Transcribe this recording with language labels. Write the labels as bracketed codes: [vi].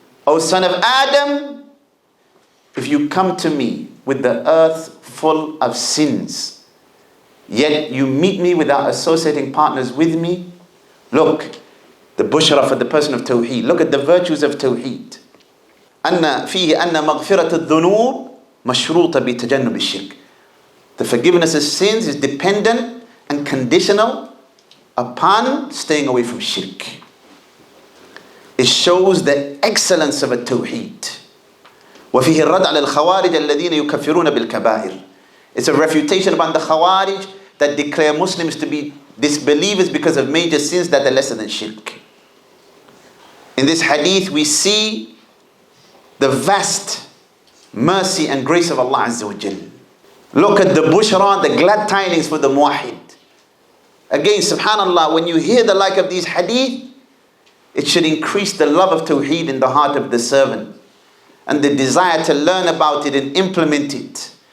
[en] O son of Adam, if you come to me with the earth full of sins, yet you meet me without associating partners with me, look, the bushra for the person of Tawheed. Look at the virtues of Tawheed. [ar] أن فيه أن مغفرة الذنوب مشروطة بتجنب الشرك. [en] The forgiveness of sins is dependent and conditional upon staying away from shirk. It shows the excellence of a Tawheed. [ar] وفيه الرد على الخوارج الذين يكفرون بالكبائر. [en] It's a refutation upon the Khawarij that declare Muslims to be disbelievers because of major sins that are lesser than shirk. In this hadith we see the vast mercy and grace of Allah Azza wa Jal. Look at the bushra, the glad tidings for the muwahid. Again, subhanallah, when you hear the like of these hadith, it should increase the love of Tawheed in the heart of the servant and the desire to learn about it and implement it.